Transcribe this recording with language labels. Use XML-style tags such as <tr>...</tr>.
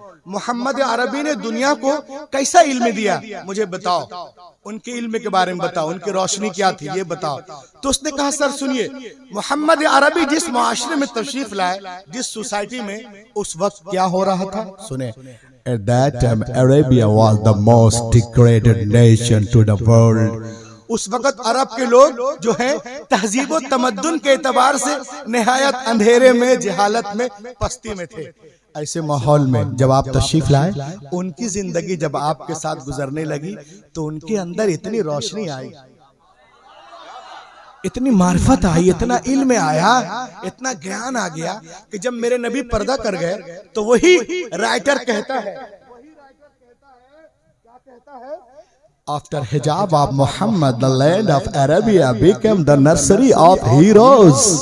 <hi>मोहम्मद अरबी ने दुनिया को कैसा इल्म दिया, मुझे बताओ। उनके इल्म के बारे में बताओ, उनकी रोशनी क्या थी ये बताओ। तो उसने कहा सर सुनिए, मोहम्मद अरबी जिस माशरे में तशरीफ लाए, जिस सोसाइटी में, उस वक्त क्या हो रहा था सुने।</hi> <en>At that time Arabia was the most degraded nation to the world.</en> <hi>उस वक्त अरब के लोग जो हैं तहजीब व तमद्दुन के एतबार से निहायत अंधेरे में, जहालत में, पस्ती में थे। ऐसे माहौल में जब आप तशरीफ लाए, उनकी जिंदगी जब आपके साथ गुजरने लगी तो उनके अंदर इतनी रोशनी आई, इतनी मार्फत आई, इतना इल्म आया, इतना ज्ञान आ गया कि जब मेरे नबी पर्दा कर गए तो वही राइटर कहता है,</hi> <en>After hijab of Muhammad, the land of Arabia became the nursery of heroes.</en>